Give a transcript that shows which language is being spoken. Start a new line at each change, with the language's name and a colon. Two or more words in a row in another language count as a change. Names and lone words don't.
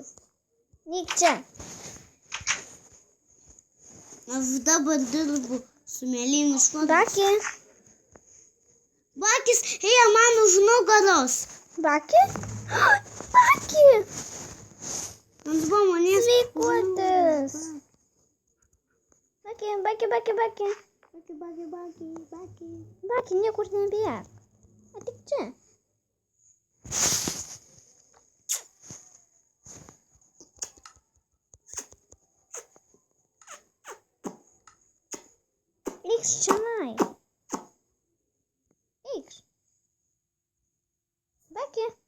Lithuanian: Neik čia. Aš dabar dirbu su mėlynu švarvu. Baki? Bakis, ėjo man už nugaros. Baki? Baki! Ant buvo manęs. Sveikuotis. Baki. Baki, niekur nebėk. Ateik čia. Eikš čionai. Eikš. Baki.